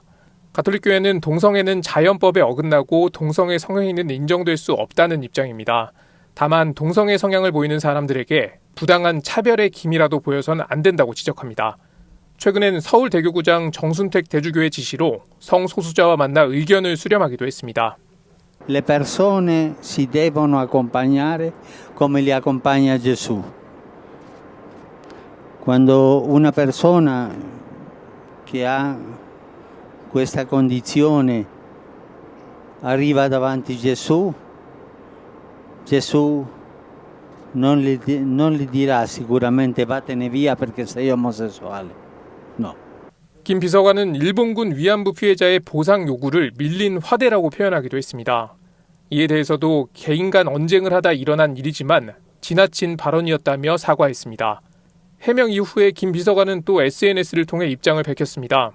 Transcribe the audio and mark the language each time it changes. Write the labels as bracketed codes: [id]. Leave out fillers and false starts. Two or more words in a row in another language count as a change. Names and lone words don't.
[ko] 가톨릭교회는 동성애는 자연법에 어긋나고 동성애 성행위는 인정될 수 없다는 입장입니다. 다만 동성애 성향을 보이는 사람들에게 부당한 차별의 기미라도 보여서는 안 된다고 지적합니다. 최근엔 서울대교구장 정순택 대주교의 지시로 성소수자와 만나 의견을 수렴하기도 했습니다. [it] Le persone si devono accompagnare come li accompagna Gesù. Quando una persona che ha questa condizione arriva davanti Gesù, Gesù non gli dirà sicuramente vattene via perché sei omosessuale. No. [ko] 김 비서관은 일본군 위안부 피해자의 보상 요구를 밀린 화대라고 표현하기도 했습니다. 이에 대해서도 개인 간 언쟁을 하다 일어난 일이지만 지나친 발언이었다며 사과했습니다. 해명 이후에 김 비서관은 또 SNS를 통해 입장을 밝혔습니다.